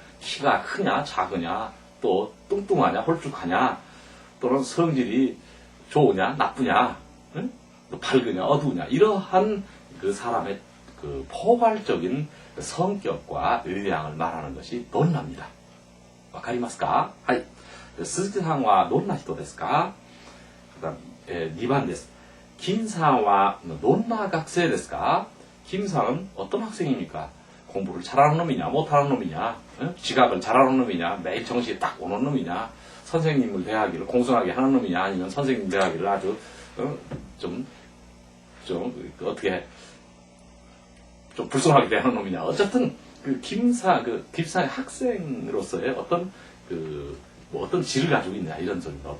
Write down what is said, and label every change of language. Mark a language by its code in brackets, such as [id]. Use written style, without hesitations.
[ko] 키가 크냐 작으냐 또 뚱뚱하냐 홀쭉하냐 또는 성질이 좋으냐 나쁘냐 또 밝으냐 어두우냐 이러한 그 사람의 그 포괄적인 성격과 의향을 말하는 것이 논나입니다. [ja] わかりますか?はい。鈴木さんはどんな人ですか?2番です。 김さんはどんな学生ですか? [ko] 김さん어떤 학생입니까? 공부를 잘하는 놈이냐 못하는 놈이냐 지각을 잘하는 놈이냐 매일 정시에 딱 오는 놈이냐 선생님을 대하기를 공손하게 하는 놈이냐 아니면 선생님 대하기를 아주 좀 어떻게 좀 불손하게 대하는 놈이냐 어쨌든 김사의 학생으로서의 어떤 어떤 질을 가지고 있느냐 이런 소리입니다.